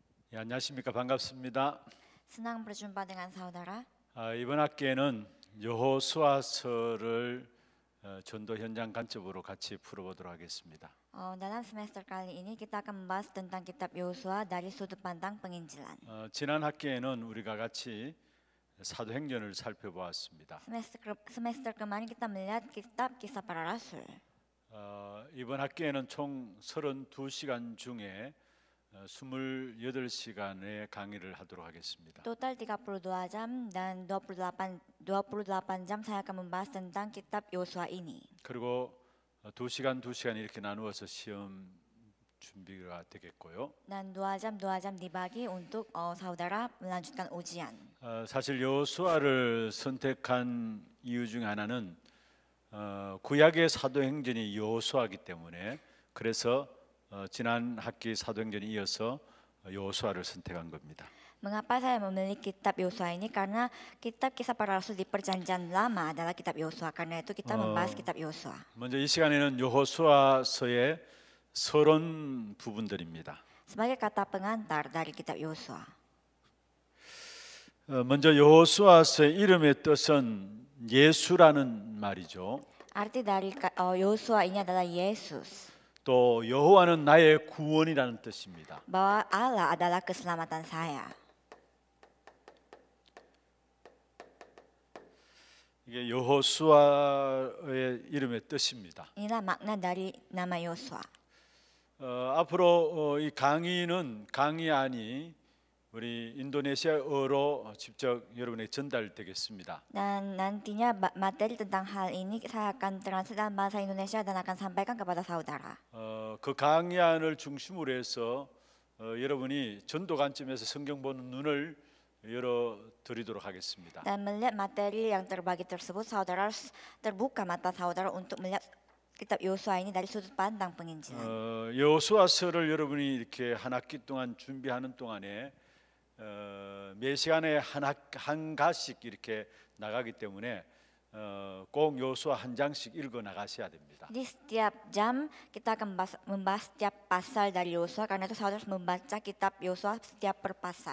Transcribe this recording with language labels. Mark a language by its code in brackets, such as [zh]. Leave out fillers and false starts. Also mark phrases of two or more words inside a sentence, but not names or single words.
[ko] 예, 안녕하십니까. 반갑습니다. [id] Senang berjumpa dengan saudara. [ko] 이번 학기에는 여호수아서를 전도 현장 관점으로 같이 풀어보도록 하겠습니다. [id] Dalam semester kali ini kita akan membahas tentang kitab Yosua dari sudut pandang penginjilan. [ko] 지난 학기에는 우리가 같이 사도행전을 살펴보았습니다. [id] Semester kemarin kita melihat kitab Kisah Para Rasul. [ko] 이번 학기에는 총 32시간 중에 28시간의 강의를 하도록 하겠습니다. [id] Total 32 jam dan 28 jam saya akan membahas tentang kitab Yosua ini. [ko] 그리고 2시간 이렇게 나누어서 시험 준비가 되겠고요. [id] Dan 2 jam dibagi untuk saudara melanjutkan ujian. [ko] 사실 여호수아를 선택한 이유 중 하나는 구약의 사도행전이 여호수아이기 때문에 그래서 지난 학기 사도행전에 이어서 여호수아를 선택한 겁니다. [id] Mengapa saya memilih kitab Yosua ini? Karena kitab Kisah Para Rasul di Perjanjian Lama adalah kitab Yosua. Karena itu kita membahas kitab Yosua. [ko] 먼저 이 시간에는 여호수아서의 서론 부분들입니다. [id] Sebagai kata pengantar dari kitab Yosua. [ko] 먼저 여호수아서의 이름의 뜻은 예수라는 말이죠. [id] Arti dari Yosua ini adalah Yesus. [ko] 또 여호와는 나의 구원이라는 뜻입니다. [id] Bahwa Allah adalah keselamatan saya. [ko] 이게 여호수아의 이름의 뜻입니다. [id] Inilah makna dari nama Yosua. [ko] 앞으로 이 강의는 강의안이 우리 인도네시아어로 직접 여러분에게 전달되겠습니다. [id] Dan nantinya materi tentang hal ini saya akan translate dalam bahasa Indonesia dan akan sampaikan kepada saudara. [ko] 그 강의안을 중심으로 해서 여러분이 전도 관점에서 성경 보는 눈을 열어 드리도록 하겠습니다. [id] Dan melihat materi yang terbagi tersebut, saudara harus terbuka mata saudara untuk melihat kitab Yosua ini dari sudut pandang penginjilan. [ko] 여호수아서를 여러분이 이렇게 한 학기 동안 준비하는 동안에 매 시간에 한 가씩 이렇게 나가기 때문에 꼭 여호수아 한 장씩 읽어 나가셔야 됩니다. [id] Di setiap jam kita akan membahas setiap pasal dari Yosua, karena itu saudara harus membaca kitab Yosua setiap per pasal.